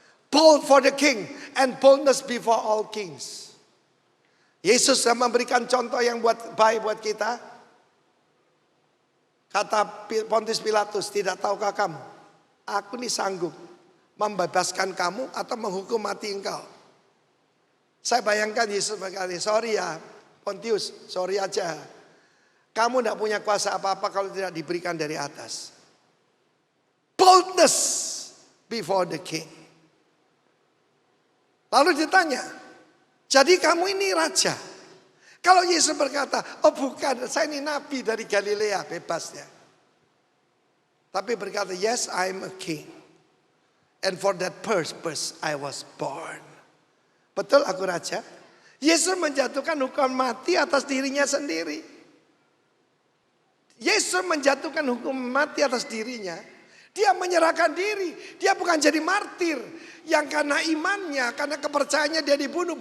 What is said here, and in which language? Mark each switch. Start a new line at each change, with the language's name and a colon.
English: Bold for the king and boldness before all kings.
Indonesian: Yesus memberikan contoh yang baik buat kita. Kata Pontius Pilatus, tidak tahukah kamu? Aku ini sanggup membebaskan kamu atau menghukum mati engkau. Saya bayangkan Yesus berkata, sorry ya Pontius, sorry aja. Kamu tidak punya kuasa apa-apa kalau tidak diberikan dari atas.
English: Boldness before the king.
Indonesian: Lalu ditanya, jadi kamu ini raja? Kalau Yesus berkata, oh bukan, saya ini nabi dari Galilea, bebas ya. Tapi berkata,
English: yes I'm a king. And for that purpose I was born.
Indonesian: Betul aku raja? Yesus menjatuhkan hukuman mati atas dirinya sendiri. Yesus menjatuhkan hukuman mati atas dirinya. Dia menyerahkan diri. Dia bukan jadi martir. Yang karena imannya, karena kepercayaannya dia dibunuh.